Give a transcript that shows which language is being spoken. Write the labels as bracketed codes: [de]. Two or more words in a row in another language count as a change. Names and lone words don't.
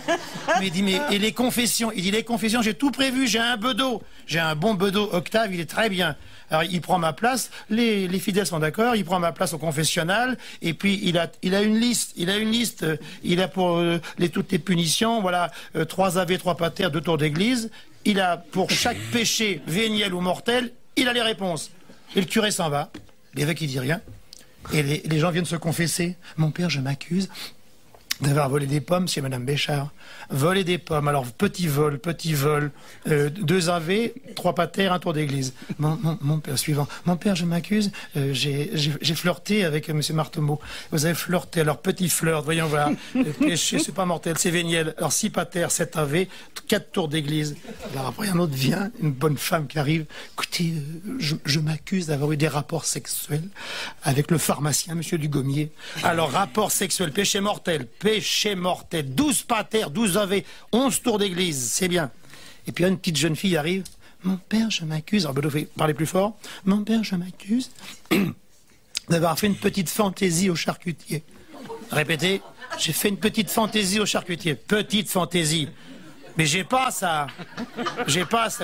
[fr] Mais il dit, et les confessions? Il dit, les confessions, j'ai tout prévu, j'ai un bedeau. J'ai un bon bedeau Octave, il est très bien. Alors, il prend ma place, les fidèles sont d'accord, il prend ma place au confessionnal, et puis il a une liste, il a pour toutes les punitions, voilà, 3 ave, 3 pater, 2 tours d'église, il a pour chaque péché, véniel ou mortel, il a les réponses. Et le curé s'en va, l'évêque il dit rien, et les gens viennent se confesser. Mon père, je m'accuse d'avoir volé des pommes chez Madame Béchard. Voler des pommes. Alors, petit vol, 2 ave, 3 pater, 1 tour d'église. Mon père, suivant. Mon père, je m'accuse, j'ai flirté avec Monsieur Martemeau. Vous avez flirté, alors petit flirt, voyons voir. Péché, c'est pas mortel, c'est véniel. Alors, 6 pater, 7 ave, 4 tours d'église. Alors après, un autre vient, une bonne femme qui arrive. Écoutez, je m'accuse d'avoir eu des rapports sexuels avec le pharmacien, Monsieur Dugommier. Alors, rapport sexuel, péché mortel, 12 pater, 12 ave, 11 tours d'église, c'est bien. Et puis une petite jeune fille arrive. Mon père, je m'accuse. Alors Bedeau fait parler plus fort. Mon père, je m'accuse d'avoir fait une petite fantaisie au charcutier. Répétez. j'ai fait une petite fantaisie au charcutier. Petite fantaisie. Mais j'ai pas ça. J'ai pas ça.